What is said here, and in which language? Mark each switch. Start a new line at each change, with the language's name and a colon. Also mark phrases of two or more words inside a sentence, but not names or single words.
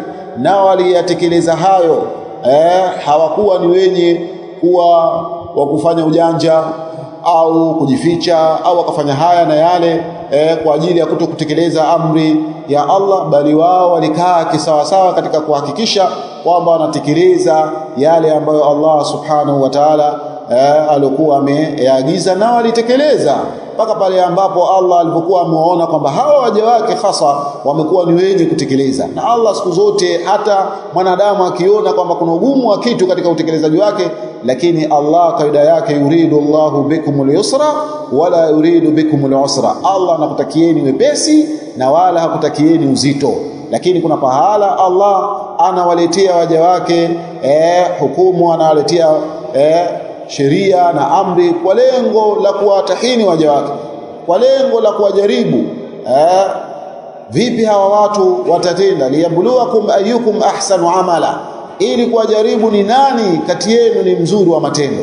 Swahili: Nao waliyatekeleza hayo, hawakuwa ni wenye kuwa wa kufanya ujanja au kujificha au wakafanya haya na yale kwa ajili ya kutokutekeleza amri ya Allah, bali wao walikaa kisawasawa katika kuhakikisha kwamba wanatekeleza yale ambayo Allah
Arabic: سبحانه وتعالى
Swahili: alikuwa ameagiza, na walitekeleza mpaka pale ambapo Allah alipokuwa amewaona kwamba hawa waja wake hasa wamekuwa ni wenye kutekeleza. Na Allah siku zote, hata mwanadamu akiona kwamba kuna ugumu wa kitu katika utekelezaji wake, lakini Allah kaida yake,
Arabic: يريد الله بكم اليسر ولا يريد بكم العسر,
Swahili: Allah anakutakieni wepesi na wala hakutakieni uzito. Lakini kuna pahala Allah anawaletea waja wake hukumu, anawaletea sheria na amri kwa lengo la kuwatahini waja wake, kwa lengo la kuwajaribu vipi hawa watu watatenda,
Arabic: ليبلوكم أيكم أحسن عملا,
Swahili: ili kuwajaribu ni nani kati yenu ni mzuri wa matendo.